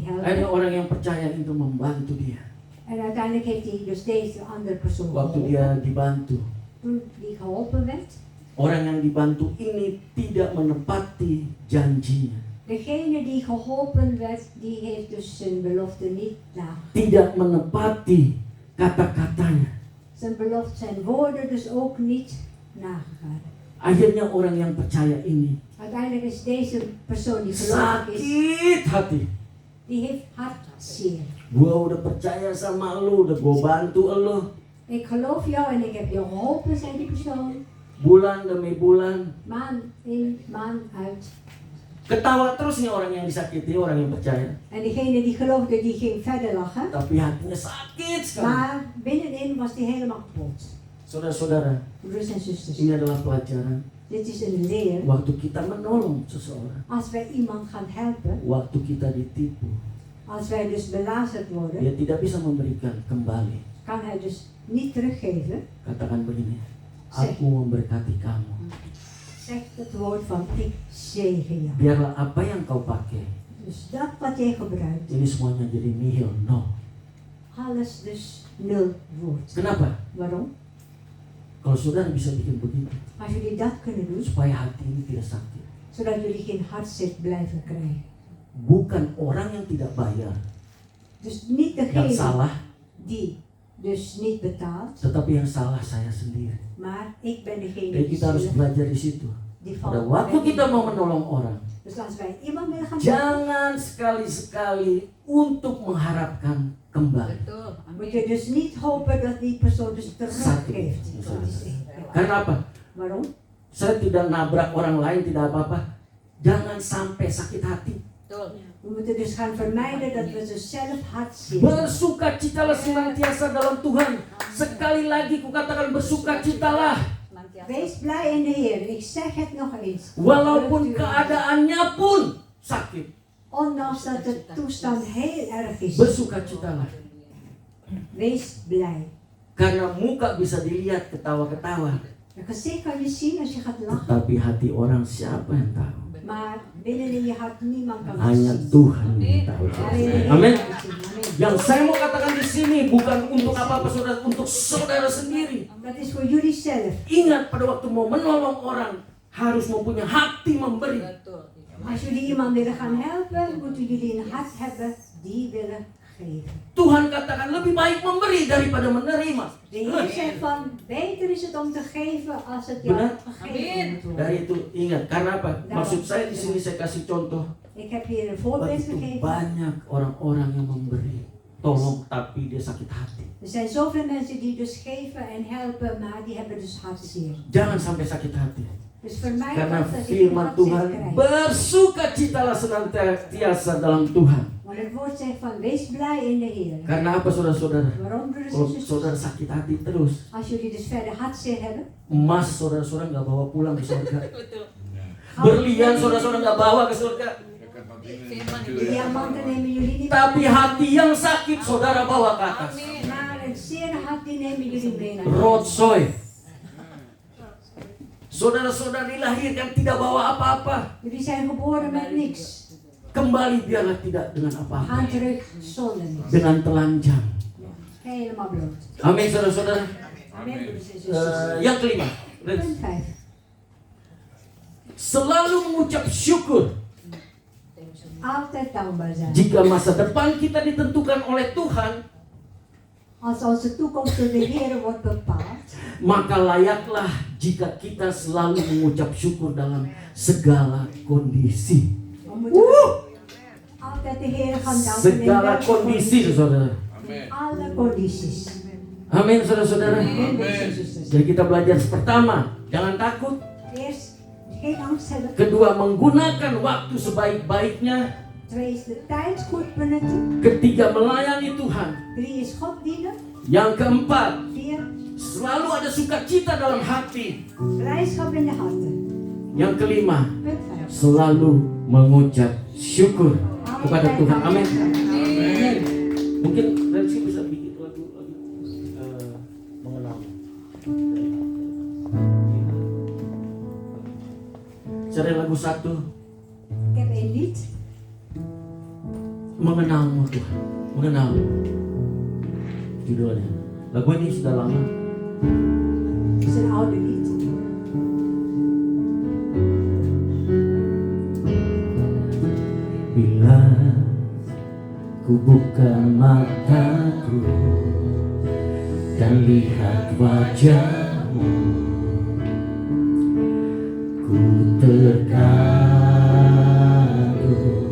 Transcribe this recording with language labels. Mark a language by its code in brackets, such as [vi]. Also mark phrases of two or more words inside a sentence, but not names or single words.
[id] ada [nl] helpen. [id] orang yang percaya itu membantu dia. [nl] En uiteindelijk heeft hij dus deze andere persoon [id] Waktu [nl] geholpen. [id] dia dibantu, [nl] Toen die geholpen werd, [id] orang yang dibantu ini tidak menepati janjinya, [nl] degene die geholpen werd, die heeft dus zijn belofte niet nagekomen. [id] tidak menepati kata-katanya. [nl] Zijn woorden dus ook niet nagegaan. [id] Akhirnya orang yang percaya ini [nl] Uiteindelijk is deze persoon die gelovig is, [id] sakit hati. [nl] die heeft hartzeer. [id] Gua udah percaya sama lu, udah gua bantu lu. [nl] Ik geloof jou en ik heb jou geholpen, zei die persoon. [id] Bulan demi bulan. [nl] Maand in, maand uit. [id] Ketawa terus nih orang yang disakiti, orang yang percaya. [nl] En degene die geloofde, die ging verder lachen. [id] Tapi hatinya sakit sekali. [nl] Maar binnenin was die helemaal kapot. [id] Saudara-saudara, [nl] Broeders en zusters, [id] ini adalah pelajaran. [nl] dit is een leer. [id] Waktu kita menolong seseorang, [nl] Als wij iemand gaan helpen, [id] waktu kita ditipu, [nl] als wij dus belazerd worden, [id] dia tidak bisa memberikan kembali. [nl] kan hij dus niet teruggeven, [id] katakan begini, aku memberkati kamu. [nl] zeg het woord van ik zegen jou. [id] Biarlah apa yang kau pakai, [nl] Dus dat wat jij gebruikt, [id] ini semuanya jadi nihil, no. [nl] alles dus nul wordt. [id] Kenapa? [nl] Waarom? [id] Kalau saudara bisa bikin begitu, [nl] Als jullie dat kunnen doen, [id] supaya hati ini tidak sakit. [nl] zodat jullie geen hartzeer blijven krijgen. [id] Bukan orang yang tidak bayar [nl] Dus niet [id] yang [nl] degene [id] salah, [nl] die dus niet betaalt, [id] tetapi yang salah saya sendiri. [nl] maar ik ben degene [id] Jadi [nl] die, [id] kita harus belajar di situ. [nl] die [id] Pada [nl] valt. [id] waktu kita mau menolong orang, [nl] Dus als wij iemand willen gaan helpen, [id] jangan sekali-sekali untuk mengharapkan kembali. Betul. [nl] moet je dus niet hopen dat die persoon dus [id] Satu. [nl] teruggeeft. Dat is één. [id] Karena apa? [nl] Waarom? [id] Saya tidak nabrak orang lain, tidak apa-apa. Jangan sampai sakit hati. Betul. [nl] We moeten dus gaan vermijden dat we dus zelf hartzeer. [id] Bersukacitalah senantiasa dalam Tuhan. Sekali lagi kukatakan bersukacitalah. [nl] Wees blij in de Heer. Ik zeg het nog eens. [id] Walaupun keadaannya pun sakit. [nl] Ondanks dat de toestand heel erg is. [id] Bersukacitalah. [nl] Wees blij. [id] Karena muka bisa dilihat ketawa-ketawa. [nl] Je gezicht kan je zien als je gaat lachen. [id] Tapi hati orang siapa yang tahu? [nl] Maar binnen in je hart niemand kan het [id] Hanya [nl] zien. [id] Tuhan yang tahu. [nl] Alleen [id] Amin. [nl] kan het zien. Amen. [id] Yang saya mau katakan di sini bukan untuk apa-apa saudara, untuk saudara sendiri. [nl] Dat is voor jullie zelf. [id] Ingat pada waktu mau menolong orang harus mempunyai hati memberi. Betul. [nl] Als jullie iemand willen gaan helpen, moeten jullie een hart hebben die willen geven. [id] Tuhan katakan lebih baik memberi daripada menerima. [nl] De Heer zegt van, beter is het om te geven als het jou [id] Benar. [nl] gegeven moet worden. [id] Dari itu ingat, karena apa? Maksud saya di sini saya kasih contoh. [nl] Ik heb hier een voorbeeld [id] Begitu [nl] gegeven. [id] banyak orang-orang yang memberi, tolong tapi dia sakit hati. [nl] Er zijn zoveel mensen die dus geven en helpen, maar die hebben dus hartzeer. [id] Jangan sampai sakit hati. [nl] Dus vermijd [id] Karena [nl] dat je [id] firman [nl] hartzeer [id] Tuhan, [nl] krijgt. [id] bersukacitalah senantiasa dalam Tuhan. [nl] Want het woord zegt van, wees blij in de Heer. [id] Karena apa saudara-saudara? [nl] Waarom, broeders en [id] Kalau [nl] zusters? [id] saudara sakit hati terus, [nl] Als jullie dus verder hartzeer hebben, [id] emas saudara-saudara nggak bawa pulang ke surga. Betul. Berlian saudara-saudara nggak bawa ke surga. Firman [nl] de diamanten nemen jullie niet [id] Tapi [nl] mee. [id] hati yang sakit saudara bawa ke atas. Amin. [nl] Maar een zeer hart die nemen jullie mee naar Rotsoy. [id] Saudara-saudara dilahirkan tidak bawa apa-apa. [nl] Jullie zijn geboren met niks. [id] Kembali biarlah tidak dengan apa-apa. [nl] Gaan terug zonder niks. [id] Dengan telanjang. [nl] Helemaal bloot. [id] Amin saudara-saudara. [nl] Amen, broeders en zusters. [id] Yang kelima. [nl] Punt 5. [id] Selalu mengucap syukur. [nl] Altijd dankbaar zijn. [id] Jika masa depan kita ditentukan oleh Tuhan, [nl] Als onze toekomst door de Heer wordt bepaald, [id] maka layaklah jika kita selalu mengucap syukur dalam segala kondisi. [nl] we moeten altijd de Heer gaan danken in [id] Segala [nl] welke [id] kondisi, saudara. [nl] in alle condities. [id] Amin, saudara-saudara. [nl] Amen, broeders en zusters. [id] Jadi kita belajar pertama, jangan takut. [nl] Eerst, geen angst hebben. [id] Kedua, menggunakan waktu sebaik-baiknya. [nl] 2 is de tijd goed benutten. [id] Ketiga, melayani Tuhan. [nl] 3 is God dienen. [id] Yang keempat, [nl] 4, [id] selalu ada sukacita dalam hati. [nl] blijdschap in de harten. [id] Yang kelima, [nl] Punt 5. [id] selalu mengucap syukur kepada Tuhan. Amin. Mungkin Rensi bisa bikin lagu mengenal. Cari lagu satu, [nl] Ik heb een lied. [id] mengenalmu Tuhan, mengenal. Judulnya. Lagu ini sudah lama. [nl] Het is een oude lied. [id] Bila ku buka mataku dan lihat wajahmu, ku terkagum.